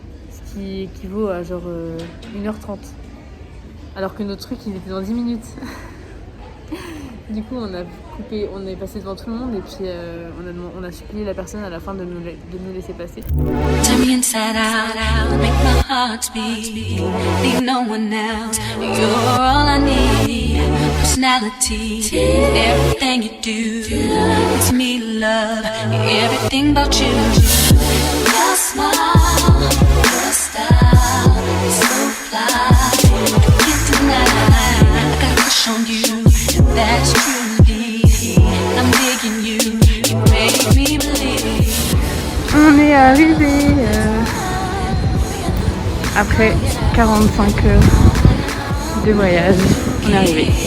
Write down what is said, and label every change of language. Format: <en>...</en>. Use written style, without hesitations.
<fr>Ce qui équivaut à genre 1h30. Alors que notre truc il était dans 10 minutes. Du coup on est passé devant tout le monde et puis on a supplié la personne à la fin de nous laisser passer.</fr> <en>Turn me inside out, make my heart beat. Leave no one else, you're all I need. Personality, everything you do, it's me love, everything about you. Your smile, your style, so fly. I got a crush on you, that's truly. I'm digging you, you make me believe.</en> <fr>On est arrivé après 45 heures de voyage. On est arrivé.</fr>